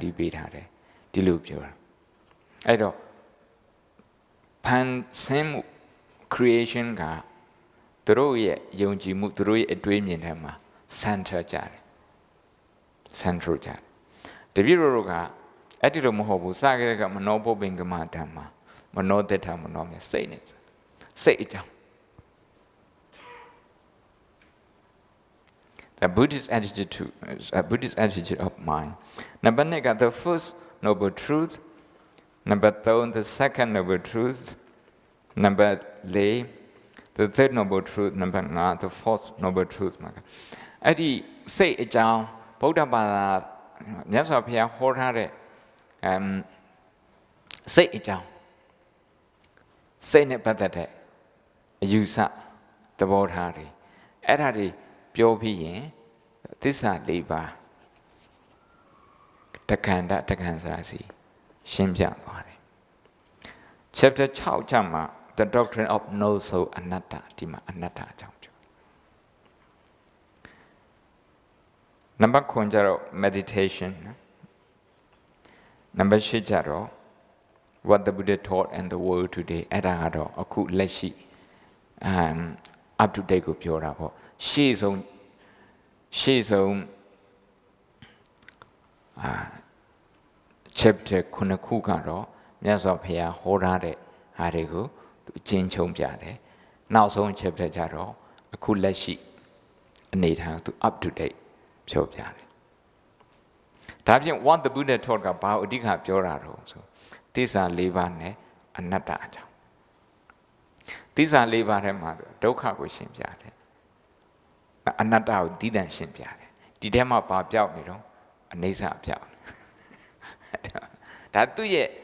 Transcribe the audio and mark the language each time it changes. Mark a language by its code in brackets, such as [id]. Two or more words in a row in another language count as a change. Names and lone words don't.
[my] တီးပေးထားတယ်ဒီလိုပြောတာအဲ့တော့ဖန်ဆင်းမှု creation ကသူတို့ရဲ့ယုံကြည်မှုသူတို့ရဲ့အတွေးမြင်ထဲမှာ center ကြတယ် central ကြတယ်တပည့်တို့ကအဲ့ဒီလိုမဟုတ်ဘူးစကြရက [pi] မနောပုပ္ပင်္ဂမဓမ္မမနောတ္ထမနောမြ [my] စိတ်နဲ့စိတ်အကြောင်း [en] The Buddhist attitude of mind. Number 2 got the first noble truth. Number 3 the second noble truth. Number 4 the third noble truth. Number 5 the fourth noble truth. [my] အဲ့ဒီစိတ်အကြောင်းဗုဒ္ဓဘာသာမြတ်စွာဘုရားဟောထားတဲ့စိတ်အကြောင်းစိတ်နဲ့ပတ်သက်တဲ့အယူဆသဘောထားတွေအဲ့ဒါတွေပြောပြီးရင်သစ္စာ၄ပါးတခန္ဓာတခန္ဓာစီရှင်းပြသွားတယ် chapter 6ကျမှာ [en] the doctrine of no soul [my] အနတ္တဒီမှာအနတ္တအကြောင်းပြော number 9ကျတော့ meditation number 10ကျတော့ [en] what the Buddha taught and the world today [my] အဲ့ဒါကတော့အခုလက်ရှိ [en] up to date [my] ကိုပြောတာပေါ့ရှေ့ဆုံး chapter 9ခုကတော့မြတ်စွာဘုရားဟောထားတဲ့ဟာတွေကိုသူအကျဉ်းချုံးပြတယ်နောက်ဆုံး chapter ကျတော့အခုလက်ရှိအနေထားသူ [en] up to date [my] ပြောပြတယ်ဒါဖြင့် [en] what the Buddha taught [my] ကဘာအဓိကပြောတာတော့ဆိုသစ္စာ၄ပါးနဲ့အနတ္တအကြောင်းသစ္စာ၄ပါးထဲမှာဒုက္ခကိုရှင်းပြတယ်အနတ္တကိုတည်တံ့ရှင်းပြတယ်ဒီထဲမှာဘာပြောက်နေတော့အနိစ္စပြောက်ဒါသူ့ရဲ့